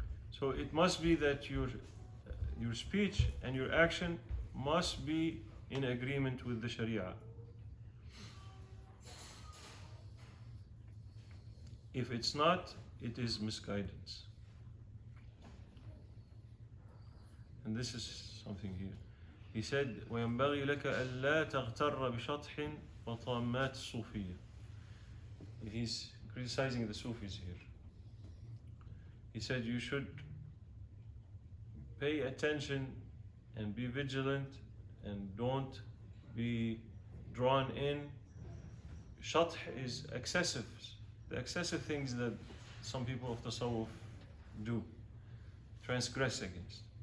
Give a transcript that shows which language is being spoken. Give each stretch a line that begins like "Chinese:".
English: So it must be that your speech and your action must be in agreement with the Sharia. If it's not, it is misguidance. And this is something here. He said,
Arabic: وَيَنْبَغِي لَكَ أَلَّا تَغْتَرَّ بِشَطْحٍ وَطَامَّاتِ الصُّوفِيَّةِ.
English: He's criticizing the Sufis here. He said you should pay attention and be vigilant and don't be drawn in. Shath is excessive. The excessive things that some people of Tasawwuf do, transgress against.